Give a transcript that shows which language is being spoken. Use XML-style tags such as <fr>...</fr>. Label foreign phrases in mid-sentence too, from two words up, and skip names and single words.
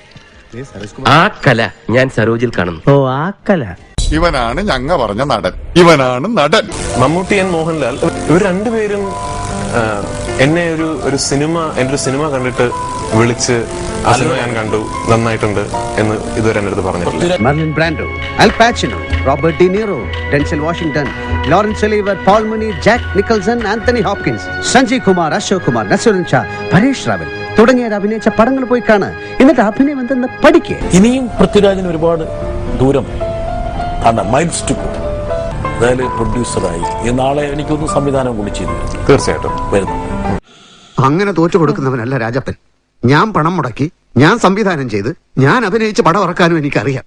<ml>ആ കല ഞാൻ സരോജിൽ കാണുന്നു. ഓ, ആ കല. ഇവനാണ് ഞങ്ങ പറഞ്ഞ നടൻ. ഇവനാണ് നടൻ. മമ്മൂട്ടി ആൻഡ് മോഹൻലാൽ ഇവർ രണ്ടുപേരും എന്നെ ഒരു സിനിമ കണ്ടിട്ട് വിളിച്ച് ആ സിനിമ ഞാൻ കണ്ടു, നന്നായിട്ടുണ്ട് എന്ന് ഇതുവരെ എന്റെ അടുത്ത് പറഞ്ഞിട്ടില്ല. Marlon Brando, Al Pacino, Robert De Niro, Denzel Washington, Lawrence Oliver, Paul Mooney, Jack Nicholson, Anthony Hopkins, Sanjay Kumar, Ashok Kumar, Nasurin Shah, Paresh Rawal തുടങ്ങിയവർ അഭിനയിച്ച പടങ്ങൾ പോയി കാണുക. എന്നിട്ട് അഭിനയം എന്തെന്ന് പഠിക്കുക. ഇനിയും പൃഥ്വിരാജിന് ഒരുപാട് ദൂരം</ml> <en>miles to.</en> <ml>അതായത് പ്രൊഡ്യൂസറായി നാളെ എനിക്കൊന്ന് സംവിധാനം കൂടി ചെയ്തു തീർച്ചയായിട്ടും വരുന്നു. അങ്ങനെ തോറ്റു കൊടുക്കുന്നവനല്ല രാജപ്പൻ. ഞാൻ പണം മുടക്കി, ഞാൻ സംവിധാനം ചെയ്ത്, ഞാൻ അഭിനയിച്ച് പടം ഇറക്കാനും എനിക്കറിയാം.</ml>